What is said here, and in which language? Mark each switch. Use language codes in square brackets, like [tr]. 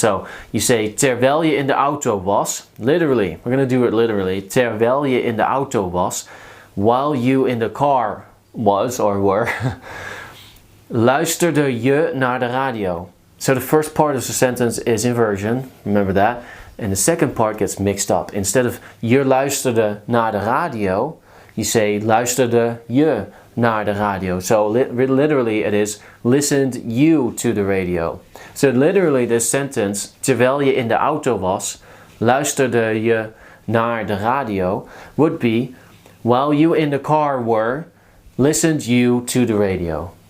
[en] So you say [nl] terwijl je in de auto was, [en] literally, we're going to do it literally, [nl] terwijl je in de auto was, [en] while you in the car was or were, [nl] luisterde je naar de radio. [en] So the first part of the sentence is inversion, remember that, and the second part gets mixed up. Instead of [nl] je luisterde naar de radio, [en] you say [nl] luisterde je naar de radio. [en] So literally it is listened you to the radio. So literally this sentence, [nl] terwijl je in de auto was, luisterde je naar de radio, [en] would be while you in the car were, listened you to the radio.